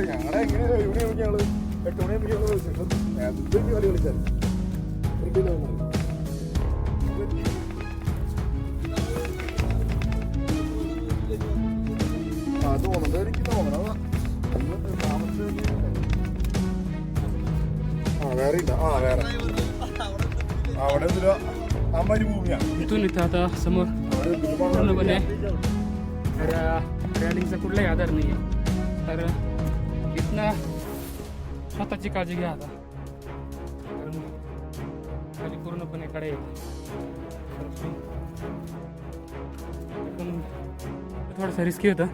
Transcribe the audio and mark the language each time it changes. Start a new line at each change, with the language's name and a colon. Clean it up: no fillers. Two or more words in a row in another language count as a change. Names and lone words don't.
Malayalam: ഞങ്ങളുടെ എങ്ങനെയാ 7 മണിയാകുമ്പോൾ ഞങ്ങള് 8 മണിയാകുമ്പോൾ ഞങ്ങൾ വിളിച്ചിട്ട് എന്തൊക്കെ കളി കളിച്ചാൽ തോന്നുന്നത് എനിക്ക് തോന്നണതാ. വേറെ ഇല്ല, വേറെ അവിടെ എന്തിനാ ആ മരുഭൂമിയാ.
Marathi: इथून इथं आता समोर पूर्णपणे रॅलिंगचा कुठलाही आधार नाही आहे, तर इथनं स्वतःची काळजी घ्या आता, कारण खाली पूर्णपणे कडे पण थोडंसं रिस्की होतं.